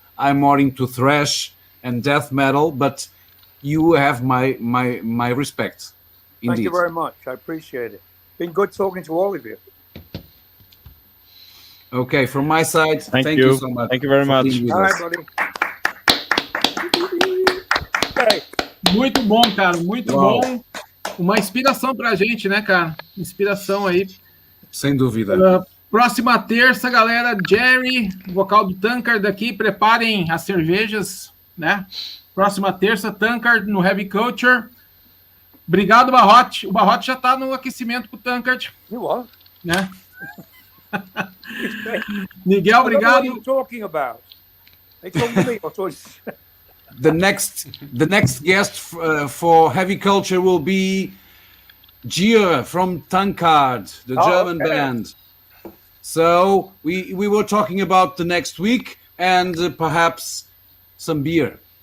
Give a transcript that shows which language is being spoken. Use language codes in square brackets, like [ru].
[en] I'm more into thrash and death metal, but you have my respect. Indeed. Thank you very much. I appreciate it. Been good talking to all of you. Okay, from my side, thank you so much. Thank you very much. All right, buddy. Okay. [pt] Muito bom, cara, muito bom. Uma inspiração pra gente, né, cara? Inspiração aí. Sem dúvida. Próxima terça, galera, Jerry, vocal do Tankard aqui, preparem as cervejas, né? Próxima terça, Tankard no Heavy Culture. Obrigado, Barrote. O Barrote já tá no aquecimento com o Tankard. [en] You are? [pt] Né? Miguel, obrigado. [en] What are you talking about? They told me. The next guest for Heavy Culture will be Gia from Tankard, the German band. So we were talking about the next week and perhaps some beer.